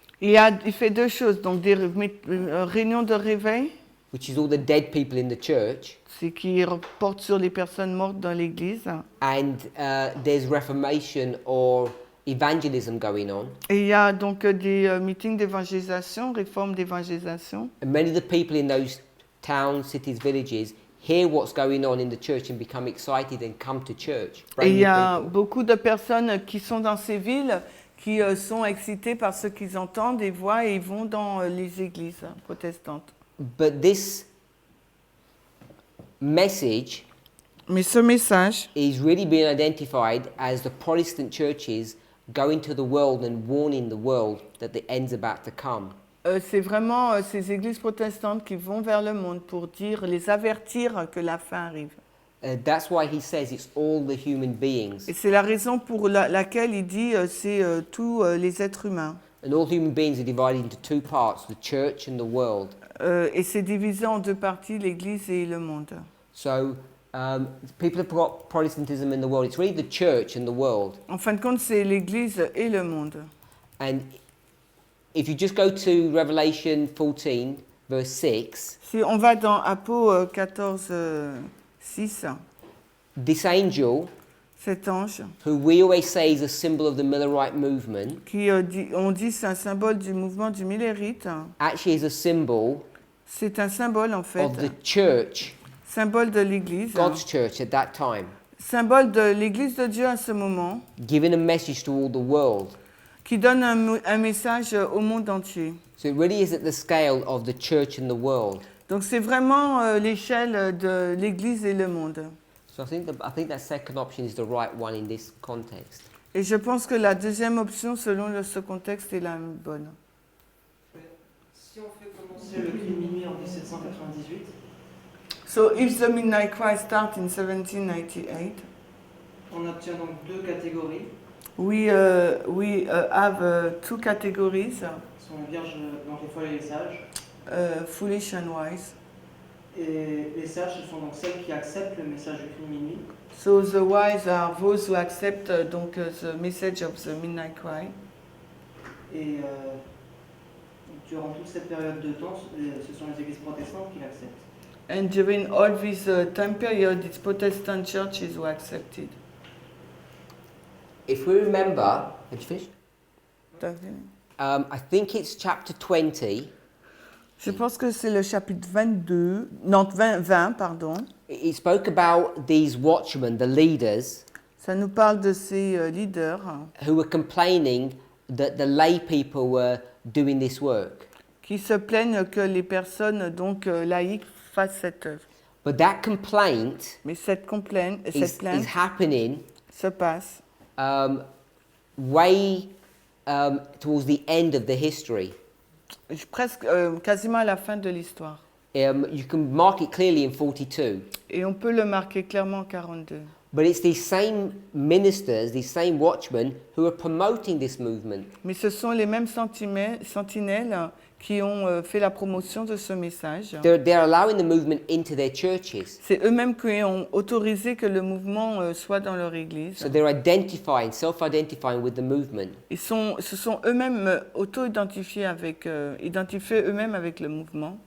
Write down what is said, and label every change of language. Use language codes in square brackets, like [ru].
[fr] Il fait deux choses, donc des réunions de réveil, [en] which is all the dead people in the church, [fr] c'est qui porte sur les personnes mortes dans l'église. [en] and there's reformation or evangelism going on. [fr] Et il y a donc des meetings d'évangélisation, réformes d'évangélisation. [en] And many of the people in those towns, cities, villages hear what's going on in the church and become excited and come to church. [fr] Et il y [en] Brand new [fr] a [en] people. [fr] beaucoup de personnes qui sont dans ces villes qui sont excitées par ce qu'ils entendent et voient et ils vont dans les églises protestantes. [en] But this message [fr] Mais ce message [en] is really being identified as the Protestant churches going to the world and warning the world that the end's about to come. [fr] c'est vraiment ces églises protestantes qui vont vers le monde pour les avertir que la fin arrive. [en] That's why he says it's all the human beings. [fr] Et c'est la raison pour laquelle il dit c'est tous les êtres humains. [en] And all human beings are divided into two parts, the church and the world. [fr] Et c'est divisé en deux parties, l'Église et le monde. [en] So people have got Protestantism in the world. It's really the church and the world. [fr] En fin de compte, c'est l'Église et le monde. [en] And if you just go to Revelation 14, verse 6, [fr] Si on va dans Apo 14, 6, [en] this angel, [fr] cet ange, [en] who we always say is a symbol of the Millerite movement, [fr] on dit c'est un symbole du mouvement du Millérite, [en] actually is a symbol [fr] c'est un symbole en fait, [en] of the church, [fr] symbole de l'Église, [en] God's church at that time, [fr] symbole de l'Église de Dieu à ce moment, [en] giving a message to all the world. [fr] qui donne un message au monde entier. [en] So it really is at the scale of the church and the world. [fr] Donc c'est vraiment l'échelle de l'Église et le monde. [en] So I think that second option is the right one in this context. [fr] Et je pense que la deuxième option, selon ce contexte, est la bonne. Si on fait commencer le cri minuit en 1798, [en] So if the Midnight Cry starts in 1798, [fr] on obtient donc deux catégories. [en] we have two categories, [fr] Ce sont les vierges, donc les folles et les sages. [en] foolish and wise. [fr] Et les sages, ce sont donc celles qui acceptent le message du cri minuit. [en] So the wise are those who accept the message of the Midnight Cry. [fr] Et durant toute cette période de temps, ce sont les églises protestantes qui l'acceptent. [en] And during all this time period, it's Protestant churches who accepted. If we remember, have you finished? I think it's chapter 20. [fr] Je pense que c'est le chapitre 22, non 20, pardon. [en] It spoke about these watchmen, the leaders, [fr] Ça nous parle de ces leaders [en] who were complaining that the lay people were doing this work. [fr] qui se plaignent que les personnes donc laïques fassent cette œuvre. [en] But that complaint [fr] Mais cette plainte [en] is happening [fr] se passe [en] way towards the end of the history. [fr] presque quasiment à la fin de l'histoire. [en] You can mark it clearly in 42. [fr] Et on peut le marquer clairement en 42. [en] But it's these same ministers, these same watchmen who are promoting this movement. [fr] Mais ce sont les mêmes sentinelles qui ont fait la promotion de ce message. [en] They're allowing the movement into their churches. [fr] C'est eux-mêmes qui ont autorisé que le mouvement soit dans leur église. [en] So they're identifying, self-identifying with the movement. [fr] Se sont eux-mêmes auto-identifiés identifiés eux-mêmes avec le mouvement.